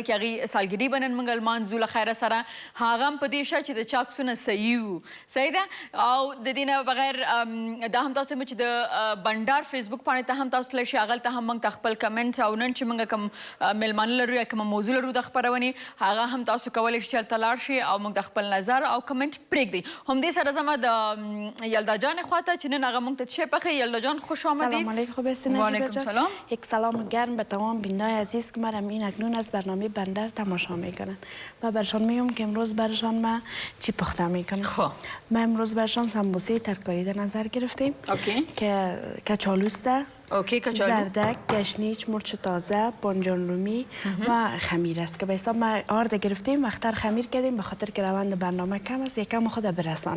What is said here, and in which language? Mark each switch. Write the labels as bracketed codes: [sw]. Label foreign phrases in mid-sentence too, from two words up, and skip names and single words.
[ps] کې هغې سالګري به نن موږ لمانځو له خیره سره هغه هم په دې شه چې د چا عکسونه صحیح وو صحیح ده او د دې نه بغیر دا هم تاسو ته چې د بنډار فیسبوک پاڼې ته هم تاسو تللی شئ هغلته هم موږ ته خپل کمنټ او نن چې موږ کوم میلمانه لرو یا کومه موضوع لرو د خپرونې هغه هم تاسو کولی شئ چې هلته لاړ شئ او موږ د خپل نظر او کمنټ پرېږدئ همدې سره زما د یلدا جان خواته چې نن هغه موږ ته څه پخوي یلدا جان [fa] خوش آمدید خوب هستین نجیبه جان؟ یک سلام گرم به تمام بینندگان عزیز که مرا این اکنون از برنامه بندر تماشا میکنن و برشان میگم که امروز برشان ما چی پخته میکنم. ما امروز برشان سمبوسه ترکاری در نظر گرفتیم که کچالوست زردک، گشنیج، مرچ تازه، بانجان رومی و خمیر است که به حساب ما آرد گرفتیم وقتر خمیر کردیم به خاطر که روند برنامه کم است یکم خود برسانه.